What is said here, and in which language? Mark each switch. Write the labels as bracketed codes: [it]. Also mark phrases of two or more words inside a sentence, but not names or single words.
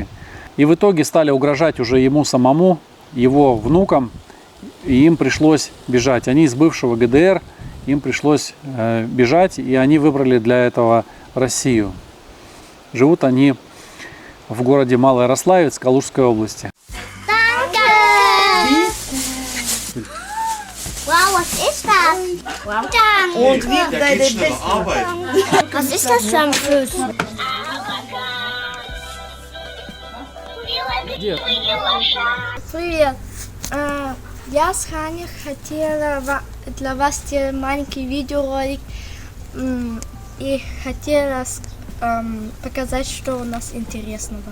[ru] И в итоге стали угрожать уже ему самому, его внукам, и им пришлось бежать. Они из бывшего ГДР, им пришлось бежать, и они выбрали для этого Россию. Живут они в городе Малоярославец Калужской области. [de] Wow, was ist das? Danke. Und wie deine Beste. Was ist das für ein Fuß? [ru] Привет. Я с Ханей хотела для вас сделать маленький видеоролик и хотела показать, что у нас интересного.